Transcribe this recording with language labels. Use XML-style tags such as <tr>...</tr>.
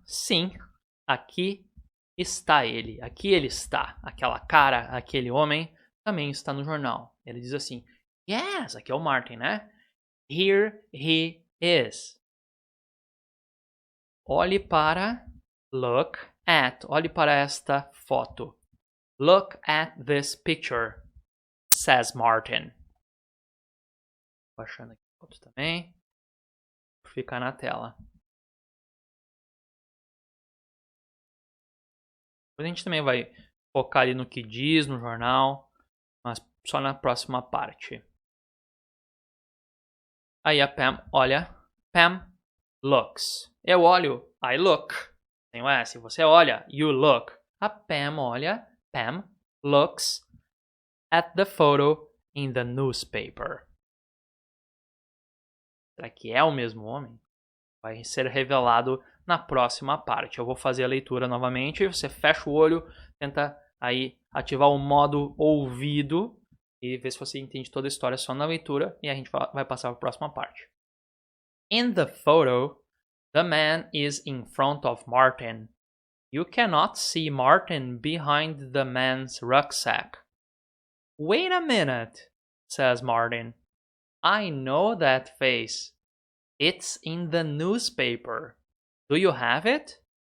<pt>Sim, aqui está ele. Aqui ele está. Aquela cara, aquele homem, também está no jornal. Ele diz assim, yes, aqui é o Martin, né?</pt> <en>Here he is.</en> <pt>Olhe para,</pt> <en>look at,</en> <pt>olhe para esta foto.</pt> <en>Look at this picture, says Martin.</en> <pt>Baixando aqui a foto também, para ficar na tela. Depois a gente também vai focar ali no que diz no jornal, mas só na próxima parte. Aí a Pam olha,</pt> <en>Pam looks.</en> <pt>Eu olho,</pt> <en>I look.</en> <pt>Tem o S, você olha,</pt> <en>you look.</en> <pt>A Pam olha,</pt> <en>Pam looks at the photo in the newspaper.</en> <pt>Será que é o mesmo homem? Vai ser revelado na próxima parte. Eu vou fazer a leitura novamente. Você fecha o olho, tenta aí ativar o modo ouvido e ver se você entende toda a história só na leitura. E a gente vai passar para a próxima parte.</pt> <en>In the photo, the man is in front of Martin. You cannot see Martin behind the man's rucksack. Wait a minute, says Martin. I know that face. It's in the newspaper. Do you have it?</en>